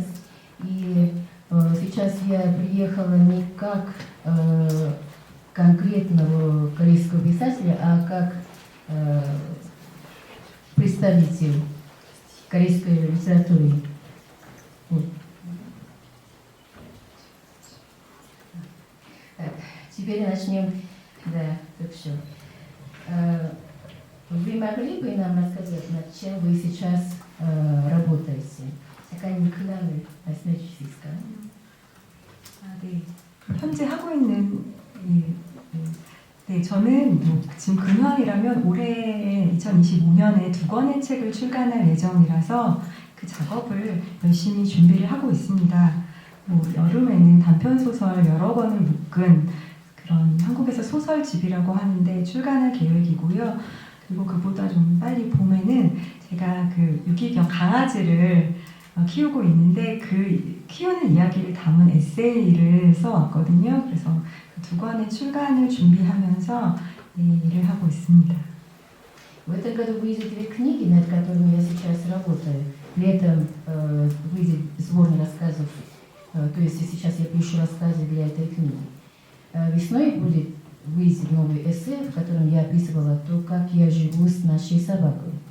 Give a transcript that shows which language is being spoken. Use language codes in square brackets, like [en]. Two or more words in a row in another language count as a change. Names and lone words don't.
[ru] И сейчас я приехала не как конкретного корейского писателя, а как представитель корейской литературы. Так, теперь начнем. Да, так все. Вы могли бы нам рассказать, над чем вы сейчас работаете? [ko] 작가님 근황을 말씀해 주실 수 있을까요? 네. 현재 하고 있는 저는 지금 근황이라면 올해 2025년에 2권의 책을 출간할 예정이라서 그 작업을 열심히 준비를 하고 있습니다. 여름에는 단편 소설 여러 권을 묶은 그런 한국에서 소설집이라고 하는데 출간할 계획이고요. 그리고 그보다 좀 빨리 봄에는 제가 그 유기견 강아지를 키우고 있는데 그 키우는 이야기를 담은 에세이를 써왔거든요. 그래서 그 2권의 출간을 준비하면서 일을 하고 있습니다. [ru] В этом году выйдет 2 книги, над которыми я сейчас работаю. Летом выйдет сборник рассказов, то есть сейчас я пишу рассказы для этой книги. Весной выйдет новый эссе, в котором я описывала то, как я живу с нашей собакой.